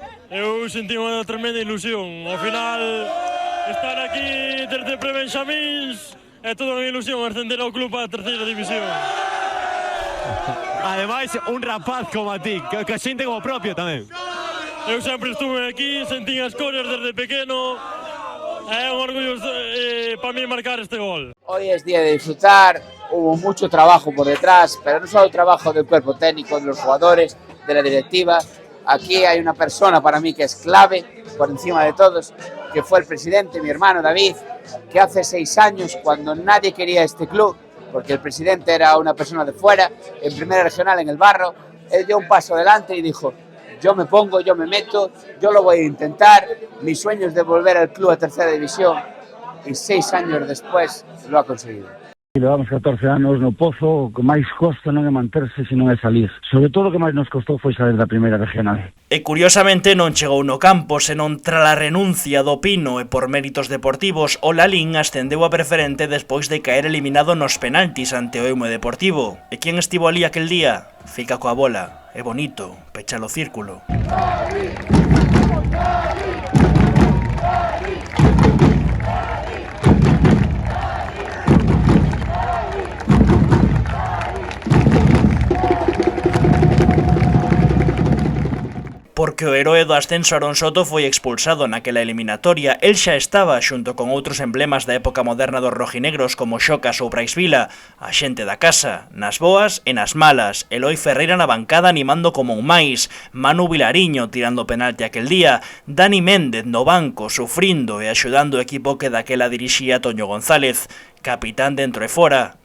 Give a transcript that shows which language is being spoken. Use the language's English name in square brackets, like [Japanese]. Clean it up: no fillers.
[Galician] Eu senti unha tremenda ilusión. Ao final, estar aquí desde pre-benxamins é toda unha ilusión ascender ao club á terceira división. Ademais, un rapaz como a ti, que sente como propio tamén. Eu sempre estuve aquí, sentín as cores desde pequeno. É un orgullo para mí marcar este gol. [Spanish] Hoy es día de disfrutar, hubo mucho trabajo por detrás, pero no solo el trabajo del cuerpo técnico, de los jugadores, de la directiva. Aquí hay una persona para mí que es clave, por encima de todos, que fue el presidente, mi hermano David, que hace 6 años, cuando nadie quería este club, porque el presidente era una persona de fuera, en primera regional en el Barro, él dio un paso adelante y dijo: yo me pongo, yo me meto, yo lo voy a intentar, mi sueño es de volver al club a tercera división, y 6 años después lo ha conseguido. [Galician] Levamos 14 anos no pozo, o que máis costa non é manterse, senón é salir. Sobre todo o que máis nos costou foi salir da primeira regional. E curiosamente non chegou no campo, senón tras a renuncia do Pino e por méritos deportivos, o Lalín ascendeu a preferente despois de caer eliminado nos penaltis ante o Eume Deportivo. E quen estivo ali aquel día? Fica coa bola. É bonito, pecha o círculo. Porque o heroe do ascenso Arón Soto foi expulsado naquela eliminatoria. El xa estaba xunto con outros emblemas da época moderna dos rojinegros como Xocas ou Praisvila, a xente da casa, nas boas e nas malas, Eloi Ferreira na bancada animando como un máis, Manu Vilariño tirando penalti aquel día, Dani Méndez no banco sufrindo e axudando o equipo que daquela dirixía Toño González, capitán dentro e fora.